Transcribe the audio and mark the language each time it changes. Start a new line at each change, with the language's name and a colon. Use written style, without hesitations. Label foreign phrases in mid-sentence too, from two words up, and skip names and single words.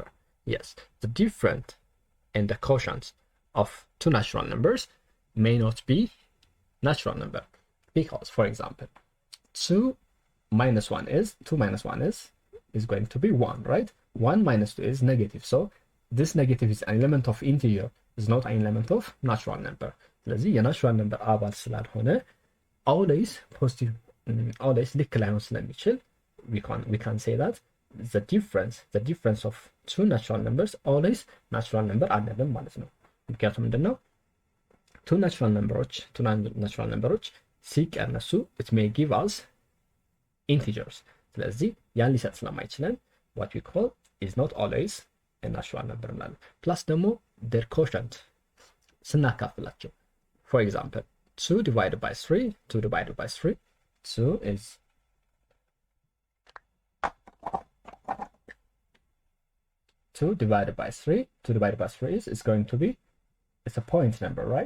English: Yes, the difference and the quotients of two natural numbers may not be natural number, because for example 2 minus 1 is going to be 1, right? 1 minus 2 is negative, so this negative is an element of integer, is not an element of natural number.
Amharic: ስለዚህ የናቹራል ነምበር አባል ስላልሆነ
English: always positive always
Amharic: ልክ ላይሆን ስለሚችል
English: we can say that the difference of two natural numbers always natural number
Amharic: አይደለም ማለት ነው። ምክንያቱም ምንድነው
English: two natural numbers ሲቀነሱ it may give us integers።
Amharic: ስለዚህ ያን ሊሰጥ ስለማይችለን
English: what we call is not always a natural number
Amharic: እንላለን። ፕላስ ደግሞ
English: their quotient ስናካፍላቸው for example 2 divided by 3 2 is 2 divided by 3 is going to be, it's a point number, right?